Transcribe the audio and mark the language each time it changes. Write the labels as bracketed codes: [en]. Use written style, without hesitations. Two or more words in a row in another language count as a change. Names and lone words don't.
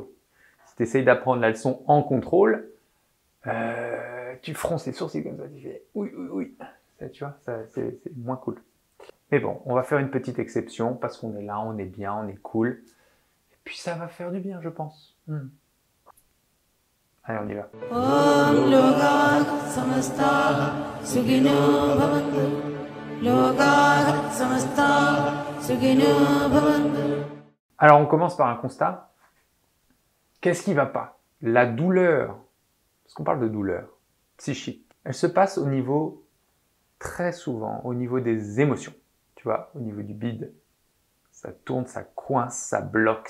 [fr] Si tu essayes d'apprendre la leçon en contrôle, tu fronces les sourcils comme ça, tu fais oui, oui, oui. Ça, tu vois, c'est moins cool. Mais bon, on va faire une petite exception parce qu'on est là, on est bien, on est cool. Et puis ça va faire du bien, je pense. Allez, on y va. [sa] ॐ लोकाः समस्ताः सुखिनो भवन्तु. लोकाः समस्ताः सुखिनो भवन्तु. [fr] Alors, on commence par un constat. Qu'est-ce qui ne va pas? La douleur, parce qu'on parle de douleur psychique, elle se passe au niveau, très souvent, au niveau des émotions. Tu vois, au niveau du bide. Ça tourne, ça coince, ça bloque.